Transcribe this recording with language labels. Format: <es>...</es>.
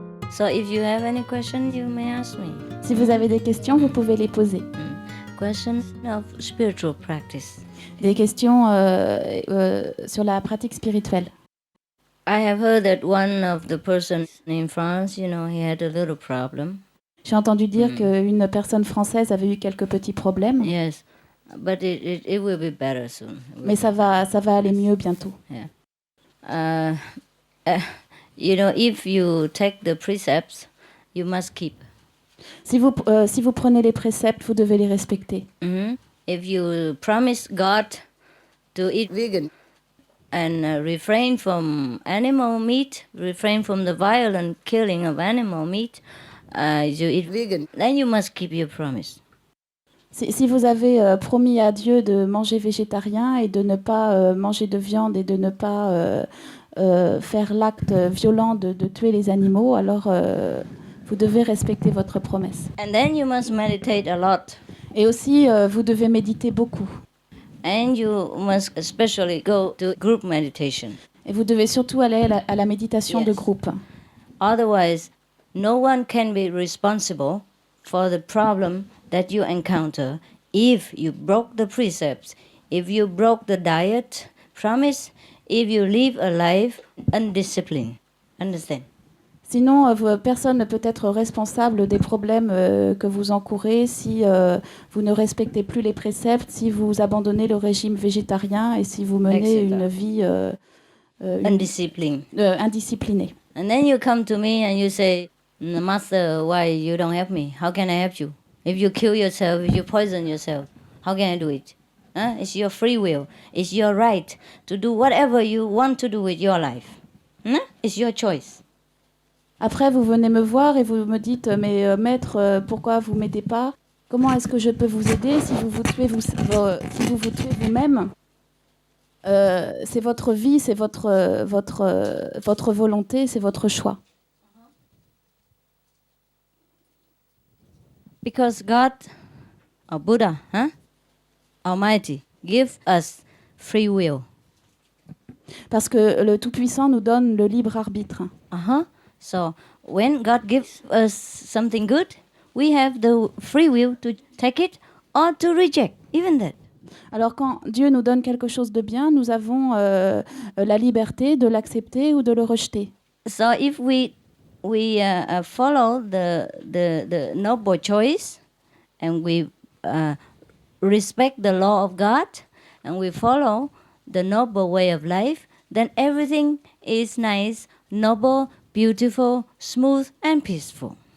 <en>So if you have any questions, you may ask me.</en> <fr>Si vous avez des questions, vous pouvez les poser.</fr> <en>Questions of spiritual practice.</en> <fr>Des questions sur la pratique spirituelle.</fr> <en>I have heard that one of the person in France, he had a little problem.</en> <fr>J'ai entendu dire qu'une personne française avait eu quelques petits problèmes.</fr> <en>Yes, but it will be better soon.</en> <fr>Mais ça va aller mieux bientôt.</fr> <en>Yeah. If you take the precepts, you must keep.</en> <fr>Si vous prenez les préceptes, vous devez les respecter.</fr> <en>If you promise God to eat vegan and refrain from animal meat, refrain from the violent killing of animal meat, you eat vegan, then you must keep your promise.</en> <fr>Si vous avez promis à Dieu de manger végétarien et de ne pas manger de viande et de ne pas faire l'acte violent de tuer les animaux, alors vous devez respecter votre promesse.</fr> <en>And then you must meditate a lot.</en> <fr>Et aussi, vous devez méditer beaucoup.</fr> <en>And you must especially go to group meditation.</en> <fr>Et vous devez surtout aller à la méditation de groupe.</fr> <en>Otherwise, no one can be responsible for the problem that you encounter if you broke the precepts, if you broke the diet promise, if you live a life undisciplined. Understand?</en> <fr>Sinon, personne ne peut être responsable des problèmes que vous encourez si vous ne respectez plus les préceptes, si vous abandonnez le régime végétarien et si vous menez une vie indisciplinée.</fr> <en>And then you come to me and you say, Master, why you don't help me? How can I help you? If you kill yourself, if you poison yourself, how can I do it? It's your free will. It's your right to do whatever you want to do with your life. It's your choice.</en> <fr>Après, vous venez me voir et vous me dites, mais maître, pourquoi vous m'aidez pas? Comment est-ce que je peux vous aider si vous vous tuez vous-même? C'est votre vie, c'est votre volonté, c'est votre choix.</fr> <en>Because God or Buddha, Almighty, give us free will.</en> <fr>Parce que le Tout-Puissant nous donne le libre arbitre.</fr> <en>So when God gives us something good, we have the free will to take it or to reject, even that.</en> <fr>Alors quand Dieu nous donne quelque chose de bien, nous avons la liberté de l'accepter ou de le rejeter.</fr> <en>So if we follow the noble choice and we respect the law of God and we follow the noble way of life, then everything is nice, noble, beautiful, smooth and peaceful.</en>